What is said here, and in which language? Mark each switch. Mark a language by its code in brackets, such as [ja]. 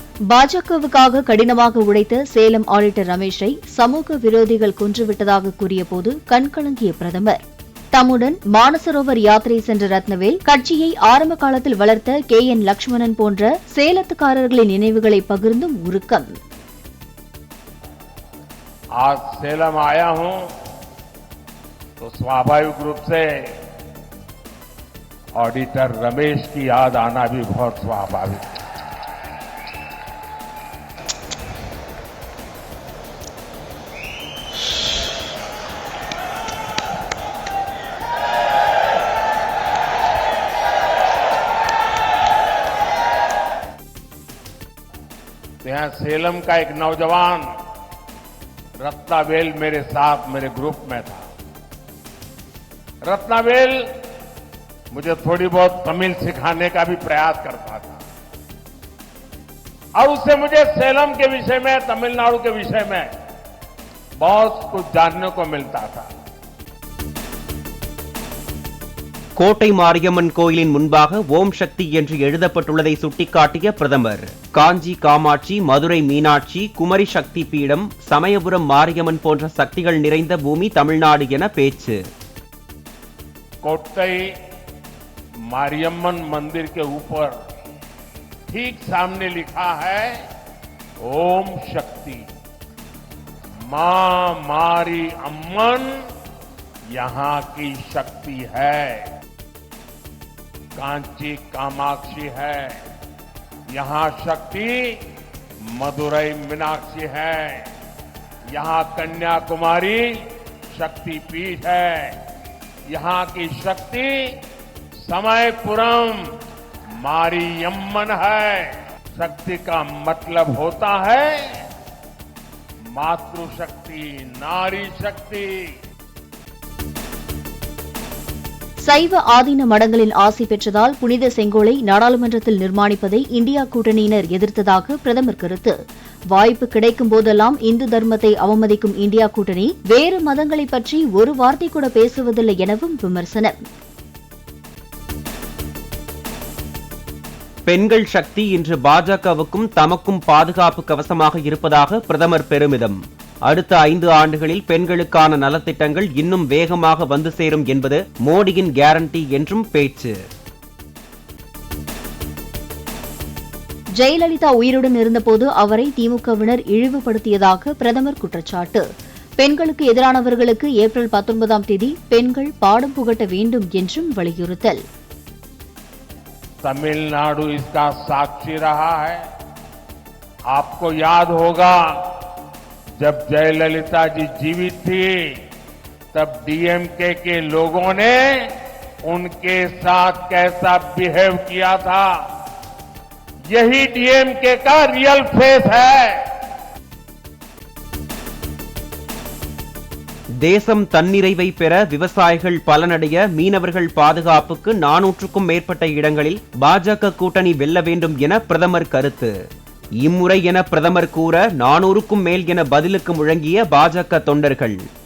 [ta] பாஜகவுக்காக கடினமாக உழைத்த சேலம் ஆடிட்டர் ரமேஷை சமூக விரோதிகள் கொன்றுவிட்டதாக கூறியபோது கண்கலங்கிய பிரதமர். தம்முடன் மானசரோவர் யாத்திரை சென்ற ரத்னவேல் கட்சியை ஆரம்ப காலத்தில் வளர்த்த KN லட்சுமணன் போன்ற சேலத்துக்காரர்களின் நினைவுகளை பகிர்ந்தும் உருக்கம். [hi] आज सेलम आया हूं तो स्वाभाविक रूप से ऑडिटर रमेश की याद आना भी बहुत स्वाभाविक है. यहां सेलम का एक नौजवान रत्नावेल मेरे साथ मेरे ग्रुप में था. रत्नावेल मुझे थोड़ी बहुत तमिल सिखाने का भी प्रयास करता था और उससे मुझे सेलम के विषय में, तमिलनाडु के विषय में बहुत कुछ जानने को मिलता था. [ta] கோட்டை மாரியம்மன் கோயிலின் முன்பாக ஓம் சக்தி என்று எழுதப்பட்டுள்ளதை சுட்டிக்காட்டிய பிரதமர், காஞ்சி காமாட்சி, மதுரை மீனாட்சி, குமரி சக்தி பீடம், சமயபுரம் மாரியம்மன் போன்ற சக்திகள் நிறைந்த பூமி தமிழ்நாடு என பேச்சு. [hi] कोट्टई मारियम्मन मंदिर के ऊपर ठीक सामने लिखा है ओम शक्ति. मां मारी अम्मन यहां की शक्ति है. कांची कामाक्षी है, यहां शक्ति मदुरई मीनाक्षी है, यहां कन्याकुमारी शक्ति पीठ है, यहां की शक्ति समयपुरम मारियम्मन है. शक्ति का मतलब होता है मातृशक्ति, नारी शक्ति. [ta] சைவ ஆதீன மடங்களின் ஆசி பெற்றதால் புனித செங்கோலை நாடாளுமன்றத்தில் நிர்மாணிப்பதை இந்தியா கூட்டணியினர் எதிர்த்ததாக பிரதமர் கருத்து. வாய்ப்பு கிடைக்கும் போதெல்லாம் இந்து தர்மத்தை அவமதிக்கும் இந்தியா கூட்டணி வேறு மதங்களை பற்றி ஒரு வார்த்தை கூட பேசுவதில்லை எனவும் விமர்சனம். பெண்கள் சக்தி இன்று பாஜகவுக்கும் தமக்கும் பாதுகாப்பு கவசமாக இருப்பதாக பிரதமர் பெருமிதம். அடுத்த 5 ஆண்டுகளில் பெண்களுக்கான நலத்திட்டங்கள் இன்னும் வேகமாக வந்து சேரும் என்பது மோடியின் கேரண்டி என்றும் பேச்சு. ஜெயலலிதா உயிருடன் இருந்தபோது அவரை திமுகவினர் இழிவுபடுத்தியதாக பிரதமர் குற்றச்சாட்டு. பெண்களுக்கு எதிரானவர்களுக்கு ஏப்ரல் 19ஆம் தேதி பெண்கள் பாடம் புகட்ட வேண்டும் என்றும் வலியுறுத்தல். [hi] तमिलनाडु इसका साक्षी रहा है. आपको याद होगा जब जयललिता जी जीवित थी तब डीएमके के लोगों ने उनके साथ कैसा बिहेव किया था. यही डीएमके का रियल फेस है. [ta] தேசம் தன்னிறைவை பெற, விவசாயிகள் பலனடைய, மீனவர்கள் பாதுகாப்புக்கு 400க்கும் மேற்பட்ட இடங்களில் பாஜக கூட்டணி வெல்ல வேண்டும் என பிரதமர் கருத்து. இம்முறை என பிரதமர் கூற 400க்கும் மேல் என பதிலுக்கு முழங்கிய பாஜக தொண்டர்கள்.